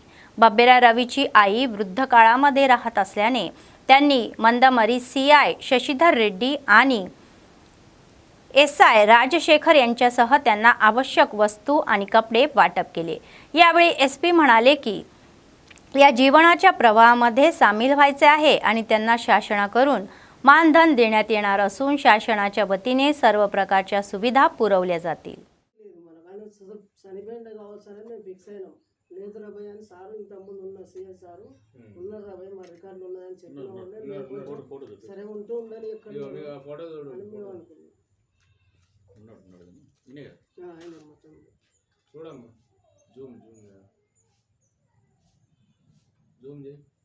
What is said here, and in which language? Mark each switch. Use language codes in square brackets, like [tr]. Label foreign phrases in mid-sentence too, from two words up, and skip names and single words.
[mr] बब्बेरा रवीची आई वृद्ध काळामध्ये राहत असल्याने त्यांनी मंदमरी सीआय शशिधर रेड्डी आणि एसआय राजशेखर यांच्यासह त्यांना आवश्यक वस्तू आणि कपडे वाटप केले. यावेळी एसपी म्हणाले की या जीवनाच्या प्रवाहामध्ये सामील व्हायचे आहे आणि त्यांना शासनाकडून मानधन देण्यात येणार असून शासनाच्या वतीने सर्व प्रकारच्या सुविधा पुरवल्या जातील. [te] లేదు రాబోయ్ అని సారు ఇంతకుముందు ఉన్న సీఎస్ సారు ఉన్నారు రాబోయ్ మా రికార్డులు ఉన్నాయని చెప్పిన సరే ఉంటూ ఉండాలి ఎక్కడ చూడమ్మా జూమ్ చేయి.